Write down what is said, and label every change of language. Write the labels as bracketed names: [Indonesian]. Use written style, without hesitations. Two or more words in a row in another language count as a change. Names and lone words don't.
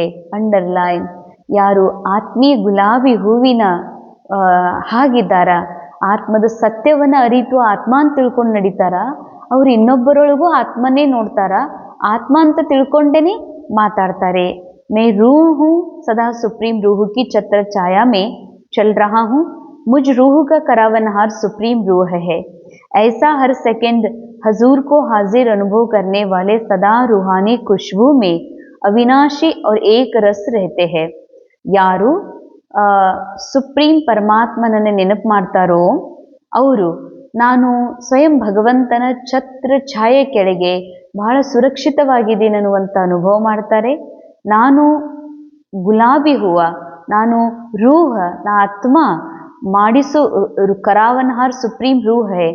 [Kannada] ಅಂಡರ್ಲೈನ್, ಯಾರು ಆತ್ಮೀಯ ಗುಲಾಬಿ ಹೂವಿನ ಹಾಗಿದ್ದಾರ, ಆತ್ಮದ ಸತ್ಯವನ್ನ ಅರಿತು ಆತ್ಮ ಅಂತ ತಿಳ್ಕೊಂಡು ನಡೀತಾರ, ಅವ್ರು ಇನ್ನೊಬ್ಬರೊಳಗೂ ಆತ್ಮನೇ ನೋಡ್ತಾರ, ಆತ್ಮ ಅಂತ ತಿಳ್ಕೊಂಡೇನೆ ಮಾತಾಡ್ತಾರೆ. [Hindi] मैं रूह हूँ सदा सुप्रीम रूह की छत्र छाया में चल रहा हूँ. मुझ रूह का करावनहार सुप्रीम रूह है. ऐसा हर सेकंड हजूर को हाजिर अनुभव करने वाले सदा रूहानी खुशबू में अविनाशी और एक रस रहते हैं. [Kannada] ಯಾರು ಸುಪ್ರೀಂ ಪರಮಾತ್ಮನನ್ನು ನೆನಪು ಮಾಡ್ತಾರೋ ಅವರು ನಾನು ಸ್ವಯಂ ಭಗವಂತನ ಛತ್ರ ಛಾಯೆ ಕೆಳಗೆ ಬಹಳ ಸುರಕ್ಷಿತವಾಗಿದ್ದೀನಿ ಅನ್ನುವಂಥ ಅನುಭವ ಮಾಡ್ತಾರೆ. ನಾನು ಗುಲಾಬಿ ಹೂವ, ನಾನು ರೂಹ, ನಾ ಆತ್ಮ ಮಾಡಿಸು [Hindi] करावनहार सुप्रीम रूह है.